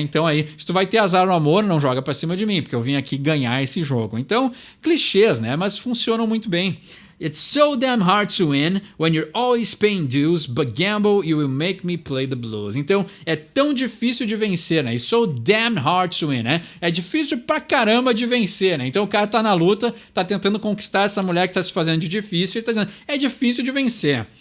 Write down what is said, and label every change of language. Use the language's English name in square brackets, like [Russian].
[Portuguese] Então aí, se tu vai ter azar no amor, não joga pra cima de mim, porque eu vim aqui ganhar esse jogo. Então, clichês, né? Mas funcionam muito bem. [English] It's so damn hard to win when you're always paying dues, but gamble you will make me play the blues. [Portuguese] Então, é tão difícil de vencer, né? [English] It's so damn hard to win, [Portuguese] né? É difícil pra caramba de vencer, né? Então o cara tá na luta, tá tentando conquistar essa mulher que tá se fazendo de difícil e tá dizendo, é difícil de vencer.